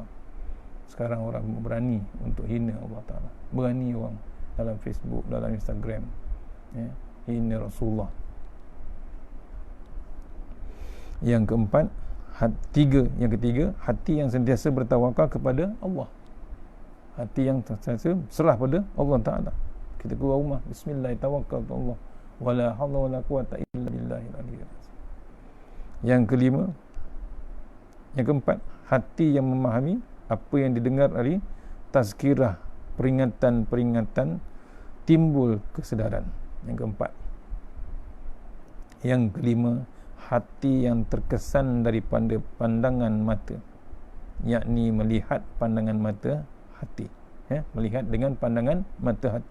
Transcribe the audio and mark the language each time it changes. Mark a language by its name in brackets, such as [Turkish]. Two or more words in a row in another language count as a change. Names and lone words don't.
[Malay] Sekarang orang berani untuk hina Allah Ta'ala, berani orang dalam Facebook, dalam Instagram, hina Rasulullah. Yang keempat, yang ketiga, hati yang sentiasa bertawakal kepada Allah, hati yang sentiasa serah pada Allah Ta'ala. Kita keluar rumah, [Arabic] بسم الله توكلت الله ولا حول ولا قوة إلا بالله العلي العظيم. [Malay] Yang kelima, yang keempat, hati yang memahami apa yang didengar dari tazkirah, peringatan-peringatan, timbul kesedaran. Yang keempat. Yang kelima, hati yang terkesan daripada pandangan mata, yakni melihat pandangan mata hati, melihat dengan pandangan mata hati.